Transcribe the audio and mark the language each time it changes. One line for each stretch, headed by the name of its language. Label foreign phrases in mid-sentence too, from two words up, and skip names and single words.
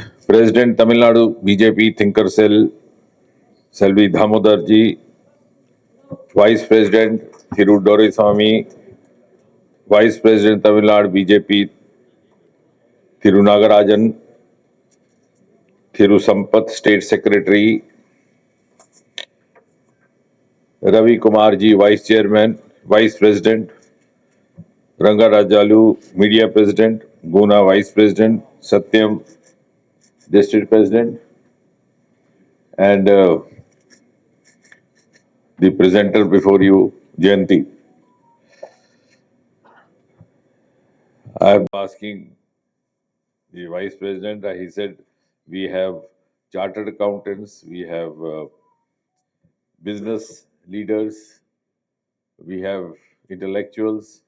English: President Tamil Nadu BJP Thinker Cell, Selvi Damodarji, Vice President Thiru Doraiswamy, Vice President Tamil Nadu BJP Thiru Nagarajan, Thiru Sampath State Secretary, Ravi Kumarji Vice Chairman, Vice President, Ranga Rajalu Media President, Guna Vice President, Satyam District President, and the presenter before you, Jayanti. I am asking the Vice President, he said, we have chartered accountants, we have business leaders, we have intellectuals.